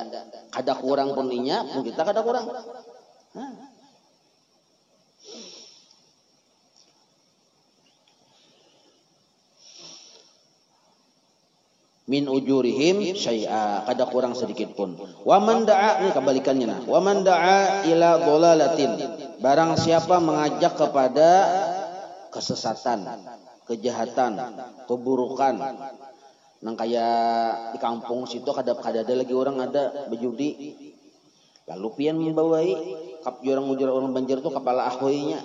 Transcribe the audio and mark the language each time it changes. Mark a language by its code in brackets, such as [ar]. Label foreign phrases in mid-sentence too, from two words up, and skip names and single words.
[bjn] Kada kurang pun inya, pun kita kada kurang. [ar] Min ujurihim syai'a, [bjn] kada kurang sedikit pun. [ar] Wa man da'a, [bjn] ini kebalikannya nah. [ar] Wa man da'a ila dhalalatin, [id] barang siapa mengajak kepada kesesatan, kejahatan, keburukan. [bjn] Nang kayak di kampung situ kada ada lagi orang ada berjudi. Lalu pian membawai kap orang Banjar tuh kepala ahoynya.